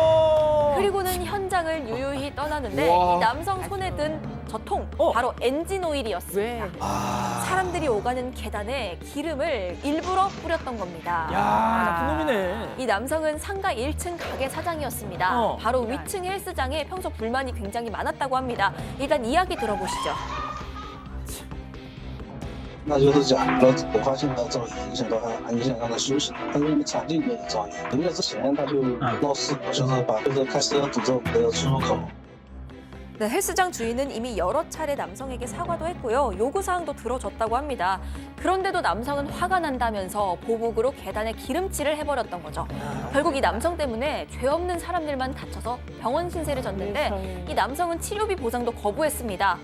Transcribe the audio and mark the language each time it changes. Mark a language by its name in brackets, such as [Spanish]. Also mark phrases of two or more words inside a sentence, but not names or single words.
[Korean] 그리고는 현장을 유유히 떠나는데 이 남성 손에 든 저 통, 바로 엔진 오일이었습니다. 사람들이 오가는 계단에 기름을 일부러 뿌렸던 겁니다. 나쁜 놈이네. 이 남성은 상가 1층 가게 사장이었습니다. 바로 위층 헬스장에 평소 불만이 굉장히 많았다고 합니다. 일단 이야기 들어보시죠. [Chinese] 那就是讲了我发现了噪音影响到他的休息，他是场地的噪音。1个月之前他就闹事故，就是开车堵着我们的出入口。 [Korean] 네, 헬스장 주인은 이미 여러 차례 남성에게 사과도 했고요. 요구사항도 들어줬다고 합니다. 그런데도 남성은 화가 난다면서 보복으로 계단에 기름칠을 해버렸던 거죠. 결국 이 남성 때문에 죄 없는 사람들만 다쳐서 병원 신세를 졌는데 이 남성은 치료비 보상도 거부했습니다.